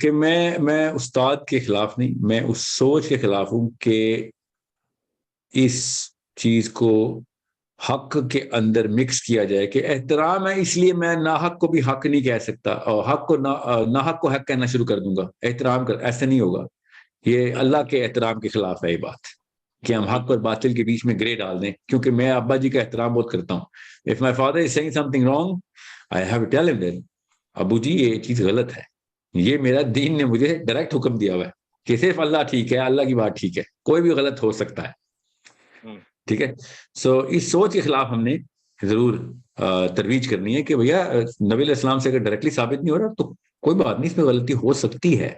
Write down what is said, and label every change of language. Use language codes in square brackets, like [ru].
[ur] کہ میں استاد کے خلاف نہیں, میں اس سوچ کے خلاف ہوں کہ اس چیز کو حق کے اندر مکس کیا جائے کہ احترام ہے اس لیے میں ناحق کو بھی حق نہیں کہہ سکتا اور حق کو ناحق کو حق کہنا شروع کر دوں گا. احترام کر, ایسا نہیں ہوگا. یہ اللہ کے احترام کے خلاف ہے یہ بات کہ ہم حق اور باطل کے بیچ میں گرے ڈال دیں. کیونکہ میں ابا جی کا احترام بہت کرتا ہوں. [en] If my father is saying something wrong, I have to tell him that ابو جی یہ چیز غلط ہے. [ur] یہ میرا دین نے مجھے ڈائریکٹ حکم دیا ہوا ہے کہ صرف اللہ ٹھیک ہے, اللہ کی بات ٹھیک ہے, کوئی بھی غلط ہو سکتا ہے. ٹھیک ہے. سو اس سوچ کے خلاف ہم نے ضرور ترویج کرنی ہے کہ بھیا نبی علیہ السلام سے اگر ڈائریکٹلی ثابت نہیں ہو رہا تو کوئی بات نہیں, اس میں غلطی ہو سکتی ہے.